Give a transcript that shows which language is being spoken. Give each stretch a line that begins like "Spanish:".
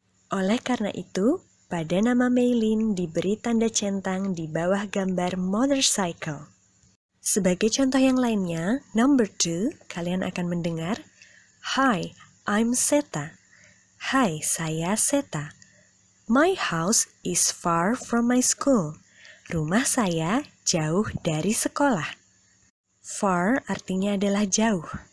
Indonesian: Oleh karena itu, pada nama Maylin diberi tanda centang di bawah gambar motorcycle. Sebagai contoh yang lainnya, number 2, kalian akan mendengar,
English: Hi, I'm Seta.
Indonesian: Hai, saya Seta.
English: My house is far from my school.
Indonesian: Rumah saya jauh dari sekolah. Far artinya adalah jauh.